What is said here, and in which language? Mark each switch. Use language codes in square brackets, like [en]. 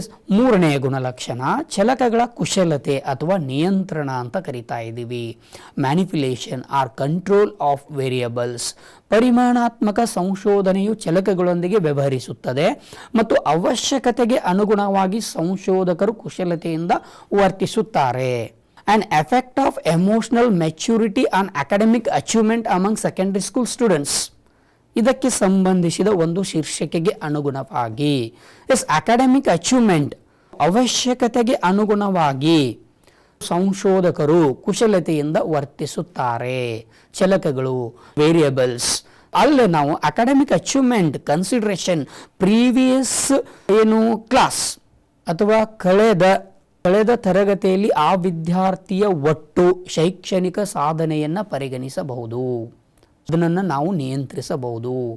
[kn] ಮೂರನೆಯ ಗುಣಲಕ್ಷಣ ಚಲಕಗಳ ಕುಶಲತೆ ಅಥವಾ ನಿಯಂತ್ರಣ ಅಂತ ಕರಿತಾ ಇದ್ದೀವಿ. [en] Manipulation or control of variables. [kn] ಪರಿಮಾಣಾತ್ಮಕ ಸಂಶೋಧನೆಯು ಚಲಕಗಳೊಂದಿಗೆ ವ್ಯವಹರಿಸುತ್ತದೆ ಮತ್ತು ಅವಶ್ಯಕತೆಗೆ ಅನುಗುಣವಾಗಿ ಸಂಶೋಧಕರು ಕುಶಲತೆಯಿಂದ ವರ್ತಿಸುತ್ತಾರೆ. [en] An effect of emotional maturity on academic achievement among secondary school students. [kn] ಇದಕ್ಕೆ ಸಂಬಂಧಿಸಿದ ಒಂದು ಶೀರ್ಷಿಕೆಗೆ ಅನುಗುಣವಾಗಿ ಅಕಾಡೆಮಿಕ್ ಅಚೀವ್ಮೆಂಟ್ ಅವಶ್ಯಕತೆಗೆ ಅನುಗುಣವಾಗಿ ಸಂಶೋಧಕರು ಕುಶಲತೆಯಿಂದ ವರ್ತಿಸುತ್ತಾರೆ. ಚಲಕಗಳು, ವೇರಿಯಬಲ್ಸ್. ಅಲ್ಲೇ ನಾವು academic achievement, consideration, previous class ಅಥವಾ ಕಳೆದ ತರಗತಿಯಲ್ಲಿ ಆ ವಿದ್ಯಾರ್ಥಿಯ ಒಟ್ಟು ಶೈಕ್ಷಣಿಕ ಸಾಧನೆಯನ್ನು ಪರಿಗಣಿಸಬಹುದು, ಅದನ್ನು ನಾವು ನಿಯಂತ್ರಿಸಬಹುದು.